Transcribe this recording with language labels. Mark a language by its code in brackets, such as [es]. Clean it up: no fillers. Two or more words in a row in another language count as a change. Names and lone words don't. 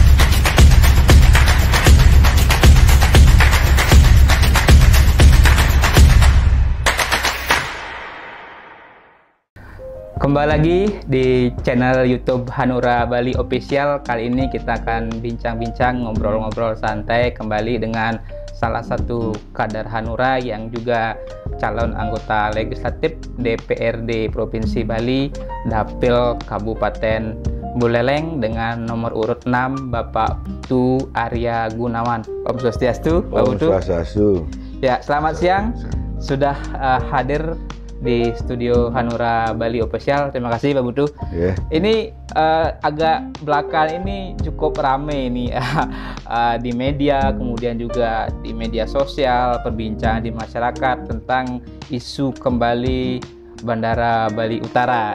[id] Kembali lagi di channel YouTube Hanura Bali Official. Kali ini kita akan bincang-bincang, ngobrol-ngobrol santai kembali dengan salah satu kader Hanura yang juga calon anggota legislatif DPRD Provinsi Bali, Dapil Kabupaten Buleleng dengan nomor urut 6, Bapak Putu Arya Gunawan. [ban] Om Swastiastu, [id] Pak Putu. [ban] Om Swastiastu. [id] Ya, selamat siang. Sudah hadir di studio Hanura Bali Official. Terima kasih Pak Putu. Yeah. Ini agak belakang ini cukup ramai ini di media, kemudian juga di media sosial, perbincangan di masyarakat tentang isu kembali Bandara Bali Utara.